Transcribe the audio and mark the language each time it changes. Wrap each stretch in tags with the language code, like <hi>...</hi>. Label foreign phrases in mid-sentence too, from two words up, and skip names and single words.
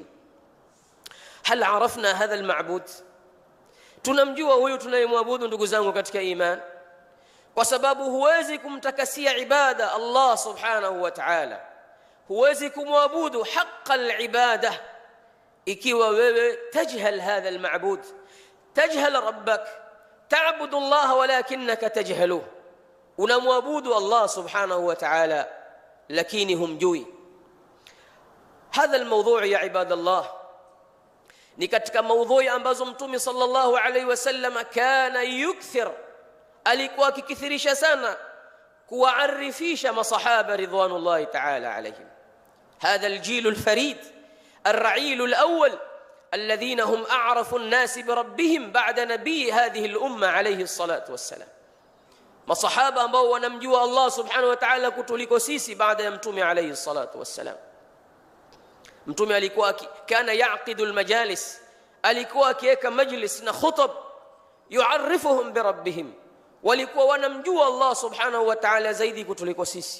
<ar>هل عرفنا هذا المعبود?</ar> <sw>tunamjua huyu tunayemwabudu ndugu zangu katika iman? Kwa sababu huwezi kumtakasia ibada Allah</sw> <ar>سبحانه وتعالى,</ar> <sw>huwezi kumwabudu</sw> <ar>حق العبادة</ar> <sw>ikiwa wewe</sw> <ar>تجهل هذا المعبود تجهل ربك. تعبد الله ولكنك تجهله.</ar> <sw>unamwabudu Allah</sw> <ar>سبحانه وتعالى</ar> <sw>lakini humjui.</sw> <ar>هذا الموضوع يا عباد الله</ar> <sw>ni katika maudhui ambazo Mtume</sw> <ar>صلى الله عليه وسلم كان يكثر,</ar> <sw>alikuwa akikithirisha sana kuwaarifisha masahaba</sw> <ar>رضوان الله تعالى عليهم. هذا الجيل الفريد الرعيل الأول الذين هم أعرف الناس بربهم بعد نبي هذه الأمة عليه الصلاة والسلام.</ar> <sw>masahaba ambao wanamjua Allah</sw> <ar>سبحانه وتعالى</ar> <sw>kutuliko sisi baada ya mtume</sw> <ar>عليه الصلاة والسلام.</ar> <sw>Mtume alikuwa</sw> <ar>كان يعقد المجالس,</ar> <sw>alikuwa akiweka majlis na khutab</sw> <ar>يعرفهم بربهم,</ar> <sw>walikuwa wanamjua Allah</sw> <ar>سبحانه وتعالى</ar> <sw>zaidi kutuliko sisi.</sw>